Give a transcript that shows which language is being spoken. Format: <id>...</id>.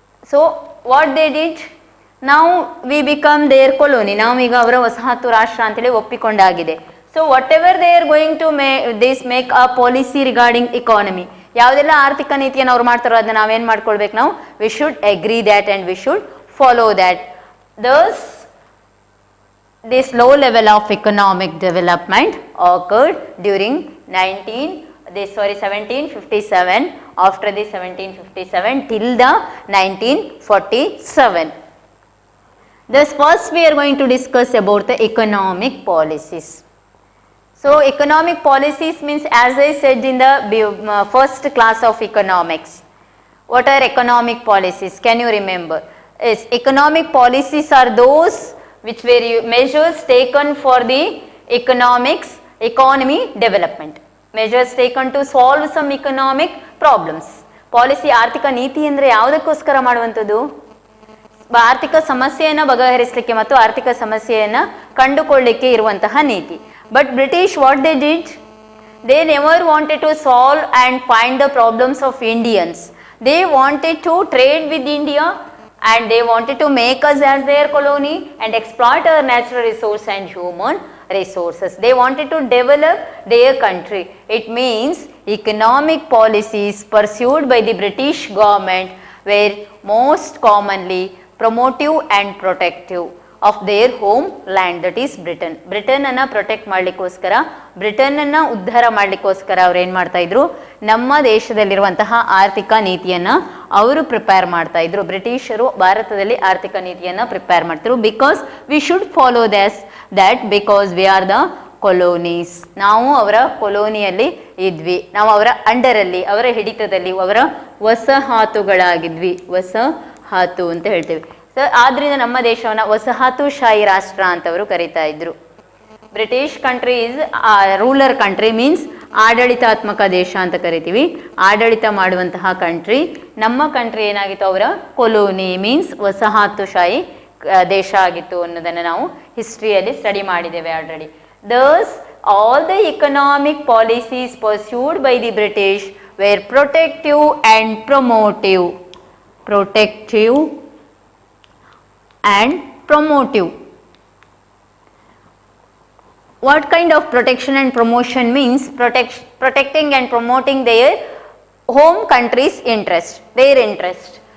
<en>so what they did, ನಾವು we become their colony,</en> <kn>ನಾವೀಗ ಅವರ ವಸಾಹತು ರಾಷ್ಟ್ರ ಅಂತೇಳಿ ಒಪ್ಪಿಕೊಂಡಾಗಿದೆ.</kn> <en>so whatever they are going to make a policy regarding economy,</en> <kn>ಯಾವುದೆಲ್ಲ ಆರ್ಥಿಕ ನೀತಿಯನ್ನು ಅವ್ರು ಮಾಡ್ತಾರೋ ಅದನ್ನ ನಾವೇನು ಮಾಡ್ಕೊಳ್ಬೇಕು, ನಾವು</kn> <en>We should agree that and we should follow that. Thus, this low level of economic development occurred during 1757, after the 1757 till the 1947. Thus, first we are going to discuss about the economic policies. So, economic policies means, as I said in the first class of economics, what are economic policies? Can you remember? Yes, economic policies are those which were measures taken for the economy development. Measures taken to solve some economic problems.</en> <kn>Policy ಆರ್ಥಿಕ ನೀತಿ ಅಂದರೆ ಯಾವುದಕ್ಕೋಸ್ಕರ ಮಾಡುವಂಥದ್ದು, ಆರ್ಥಿಕ ಸಮಸ್ಯೆಯನ್ನು ಬಗೆಹರಿಸಲಿಕ್ಕೆ ಮತ್ತು ಆರ್ಥಿಕ ಸಮಸ್ಯೆಯನ್ನು ಕಂಡುಕೊಳ್ಳಲಿಕ್ಕೆ ಇರುವಂತಹ ನೀತಿ.</kn> <en>But British what they did, they never wanted to solve and find the problems of Indians. They wanted to trade with India and they wanted to make us as their colony and exploit our natural resource and human resources. They wanted to develop their country. It means economic policies pursued by the British government were most commonly promotive and protective of their home land, that is Britain.</en> <kn>Britain ಅನ್ನ protect ಮಾಡಲಿಕ್ಕೋಸ್ಕರ, Britain ಅನ್ನ ಉದ್ಧಾರ ಮಾಡಲಿಕ್ಕೋಸ್ಕರ ಅವ್ರು ಏನು ಮಾಡ್ತಾ ಇದ್ರು, ನಮ್ಮ ದೇಶದಲ್ಲಿರುವಂತಹ ಆರ್ಥಿಕ ನೀತಿಯನ್ನ ಅವರು ಪ್ರಿಪೇರ್ ಮಾಡ್ತಾ ಇದ್ರು. ಬ್ರಿಟಿಷರು ಭಾರತದಲ್ಲಿ ಆರ್ಥಿಕ ನೀತಿಯನ್ನ ಪ್ರಿಪೇರ್ ಮಾಡ್ತಿದ್ರು.</kn> <en>Because we should follow that because we are the colonies.</en> <kn>ನಾವು ಅವರ ಕೊಲೋನಿಯಲ್ಲಿ ಇದ್ವಿ, ನಾವು ಅವರ ಅಂಡರಲ್ಲಿ, ಅವರ ಹಿಡಿತದಲ್ಲಿ, ಅವರ ವಸಾಹತುಗಳಾಗಿದ್ವಿ. ವಸಾಹತು ಅಂತ ಹೇಳ್ತೇವೆ. ಸೊ ಆದ್ರಿಂದ ನಮ್ಮ ದೇಶವನ್ನು ವಸಾಹತುಶಾಹಿ ರಾಷ್ಟ್ರ ಅಂತವರು ಕರೀತಾ ಇದ್ರು.</kn> <en>British country is ruler country, means</en> <kn>ಆಡಳಿತಾತ್ಮಕ ದೇಶ ಅಂತ ಕರಿತೀವಿ, ಆಡಳಿತ ಮಾಡುವಂತಹ ಕಂಟ್ರಿ. ನಮ್ಮ ಕಂಟ್ರಿ ಏನಾಗಿತ್ತು, ಅವರ ಕೊಲೋನಿ, ಮೀನ್ಸ್ ವಸಾಹತುಶಾಹಿ ದೇಶ ಆಗಿತ್ತು ಅನ್ನೋದನ್ನು ನಾವು ಹಿಸ್ಟ್ರಿಯಲ್ಲಿ ಸ್ಟಡಿ ಮಾಡಿದ್ದೇವೆ already.</kn> <en>Thus all the economic policies pursued by the British were protective and promotive. Protective and promotive. What kind of protection and promotion means? Protecting and promoting their home country's interest, their interest.</en>